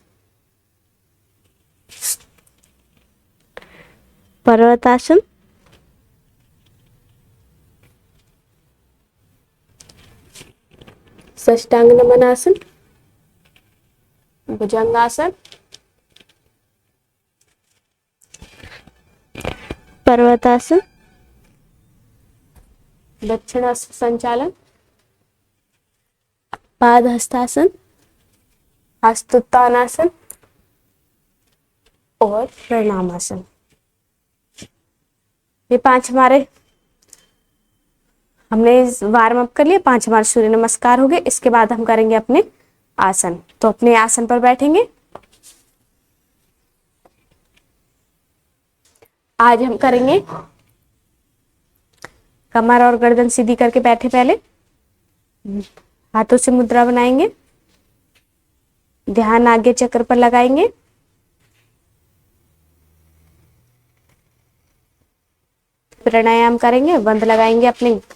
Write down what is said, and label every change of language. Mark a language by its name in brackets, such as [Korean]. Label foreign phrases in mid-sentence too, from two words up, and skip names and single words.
[Hindi] पर्वतासन, साष्टांग नमनासन, भुजंगासन, पर्वतासन, दक्षिणाश्व संचालन, पादहस्तासन, हस्तोत्तानासन और प्रणामासन। ये 5 हमारे हमने वार्म अप कर लिए, 5 हमारे सूर्य नमस्कार हो गए। इसके बाद हम करेंगे अपने आसन। तो अपने आसन पर बैठेंगे। आज हम करेंगे कमर और गर्दन सीधी करके बैठे, पहले हाथों से मुद्रा बनाएंगे, ध्यान आगे चक्र पर लगाएंगे, प्राणायाम करेंगे, बंद लगाएंगे अपने।